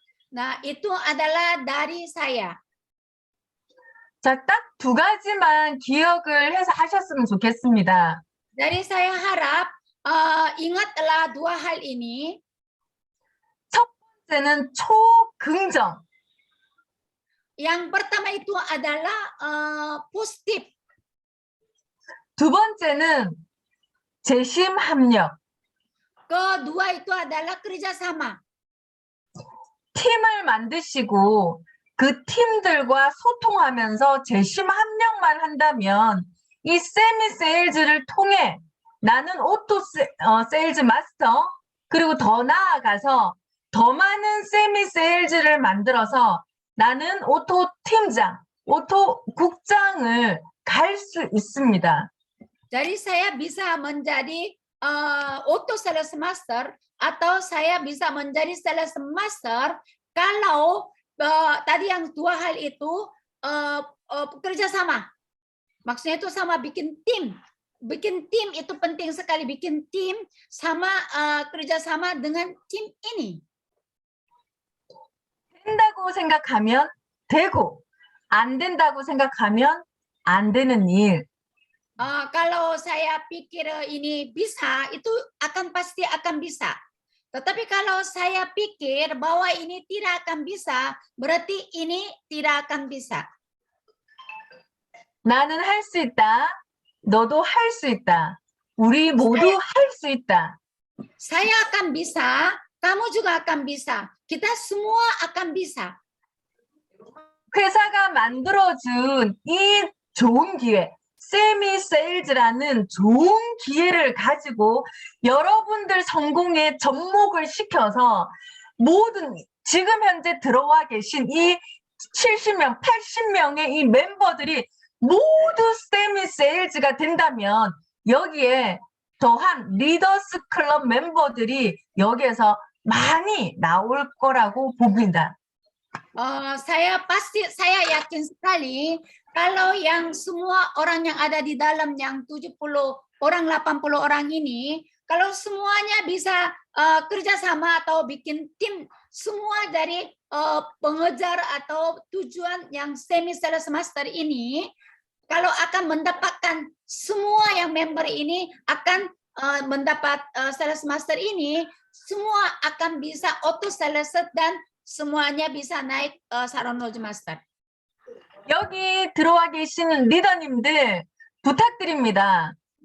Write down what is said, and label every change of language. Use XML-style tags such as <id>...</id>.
<id>Nah, itu adalah dari saya.</id> <ko>자, 딱 2가지만 기억을 해서 하셨으면 좋겠습니다.</ko> <id>Jadi saya harap ingatlah 2 hal ini.</id> <ko>첫 번째는 초긍정.</ko> <id>Yang pertama itu adalah positif.</id> <ko>2 번째는 재심 합력.</ko> <id>Kedua itu adalah kerjasama.</id> <ko>팀을 만드시고 그 팀들과 소통하면서 재심 합력만 한다면 이 세미 세일즈를 통해 나는 오토 세일즈 마스터 그리고 더 나아가서 더 많은 세미 세일즈를 만들어서 나는 오토 팀장, 오토 국장을 갈 수 있습니다.</ko> <id>Jadi saya bisa menjadi auto sales master atau saya bisa menjadi sales master kalau tadi yang 2 hal itu kerjasama. Maksudnya itu sama bikin tim. Bikin tim itu penting sekali, bikin tim sama kerjasama dengan tim ini.</id> <ko>된다고 생각하면 되고 안 된다고 생각하면 안 되는 일.</ko> <id>Kalau saya pikir ini bisa, itu pasti akan bisa. Tetapi kalau saya pikir bahwa ini tidak akan bisa, berarti ini tidak akan bisa.</id> <ko>나는 할 수 있다. 너도 할 수 있다. 우리 모두 할 수 있다.</ko> <id>Saya akan bisa, kamu juga akan bisa. Kita semua akan bisa.</id> <ko>회사가 만들어준 이 좋은 기회, 세미 세일즈라는 좋은 기회를 가지고 여러분들 성공에 접목을 시켜서 모든 지금 현재 들어와 계신 이 70명, 80명의 이 멤버들이 모두 세미 세일즈가 된다면 여기에 더한 리더스 클럽 멤버들이 여기에서 많이 나올 거라고 봅니다.</ko> <id>Saya yakin sekali kalau yang semua orang yang ada di dalam yang 70 orang, 80 orang ini, kalau semuanya bisa kerjasama atau bikin tim semua dari pengejar atau tujuan yang semi sales master ini, kalau akan mendapatkan semua yang member ini akan mendapat sales master ini, semua akan bisa auto sales dan semuanya bisa naik Saron Knowledge Master.</id> <ko>여기 들어와 계시는 리더님들 부탁드립니다.</ko>